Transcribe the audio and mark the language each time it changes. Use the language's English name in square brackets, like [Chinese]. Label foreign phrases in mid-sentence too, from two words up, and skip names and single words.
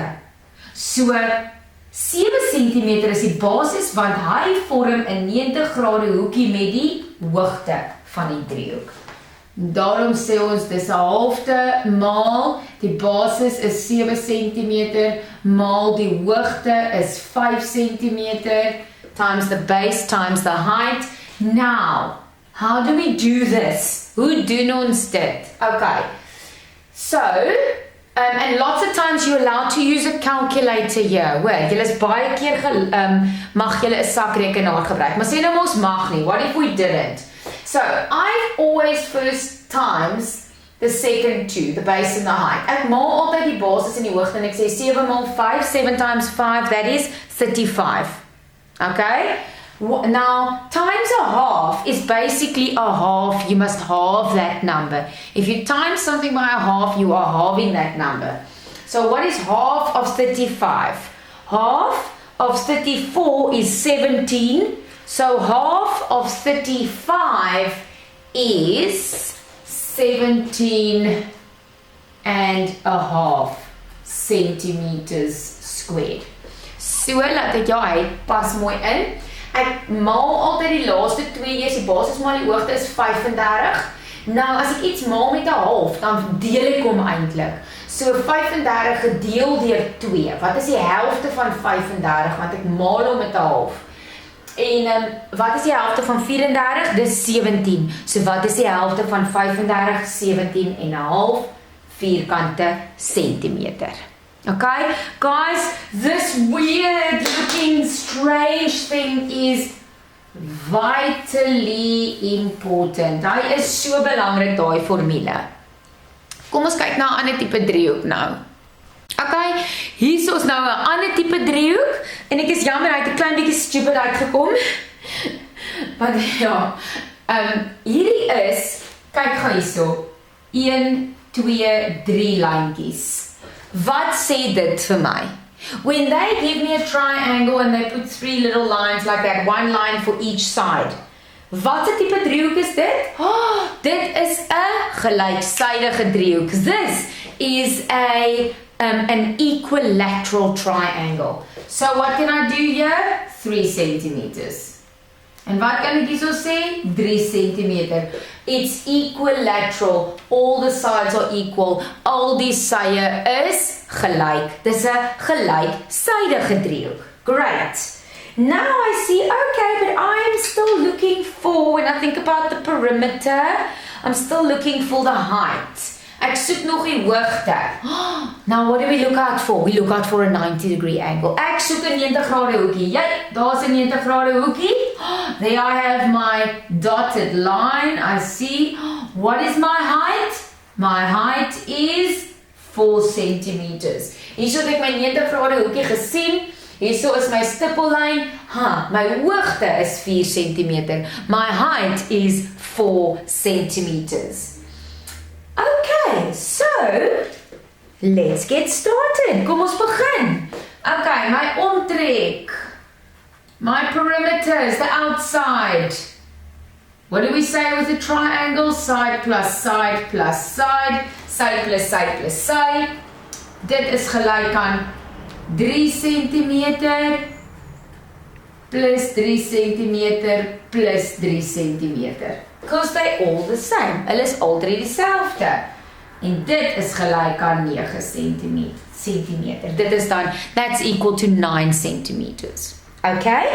[Afrikaans] So 7 cm is die basis want hy vorm 'n 90 grade hoekie met die hoogte van die driehoek. Daarom sê ons dis 'n halfte maal die basis is 7 cm maal die hoogte is 5 cm [English] times the base times the height. Now, how do we do this? [Afrikaans] Hoe doen ons dit? [English] Okay. So, and lots of times you're allowed to use a calculator here. [Afrikaans] Hoor, julle is baie keer mag julle 'n sakrekenaar gebruik. Maar sê nou mos mag nie. [English] What if we didn't? So, I always first times the second two, the base and the height. [Afrikaans] Ek maal altyd die basis en die hoogte en ek sê 7 maal 5, [English] 7 times 5, that is 35. Okay? Now, times a half is basically a half. You must halve that number. If you times something by a half, you are halving that number. So what is half of 35? Half of 34 is 17. So half of 35 is 17 and a half. centimeters squared. [Afrikaans] So, laat ek jou hy pas mooi in. Ek maal altyd die laaste 2 eers, die basis maal die hoogte is 35. Nou, as ek iets maal met 'n half, dan deel ek hom eintlik. So 35 gedeel deur 2. Wat is die helfte van 35? Want ek maal hom met 'n half. En wat is die helfte van 34? Dis 17. So wat is die helfte van 35? 17 en 'n half vierkante centimeter. [English] Okay, guys, this weird looking strange thing is vitally important. [Afrikaans] Hy is so belangrik, daai formule. Kom ons kyk na 'n ander tipe driehoek nou. Okay, hier is ons nou 'n ander tipe driehoek en ek is jammer hy het 'n klein bietjie stupid uitgekom. Maar ja, hierdie is, kyk gou hierso. 1, 2, 3 lyntjies. Wat sê dit vir my? [English] When they give me a triangle and they put 3 little lines like that, 1 line for each side. [Afrikaans] Wat 'n tipe driehoek is dit? Dit is 'n gelyksydige driehoek. [English] This is an equilateral triangle. So what can I do here? 3 centimeters. [Afrikaans] En wat kan ek hierso sê? 3 centimeter. It's equilateral. All the sides are equal. Al die sye is gelyk. Dis 'n gelyksydige driehoek. [English] Great. Now I see, okay, but I am still looking for, when I think about the perimeter, I'm still looking for the height. [Afrikaans] Ek soek nog die hoogte. [English] Now what do we look out for? We look out for a 90-degree angle. [Afrikaans] Ek soek 'n 90-grade hoekie. Daar's 'n 90-grade hoekie. [English] There I have my dotted line. I see. What is my height? My height is 4 centimeters. [Afrikaans] Hierso het ek my 90-grade hoekie gesien. Hierso is my stippellyn. My hoogte is 4 centimeter. [English] My height is 4 centimeters. Okay, so let's get started. [Afrikaans] Kom ons begin. Okay, my omtrek. [English] My perimeters, the outside. What do we say with a triangle? Side plus side plus side. Side plus side plus side. [Afrikaans] Dit is gelyk aan 3 centimeter plus 3 centimeter plus 3 centimeter. [English] Because they all the same. [Afrikaans] Hulle is al drie dieselfde. En dit is gelyk aan 9 centimeter. Dit is dan, [English] that's equal to 9 centimeters. Okay?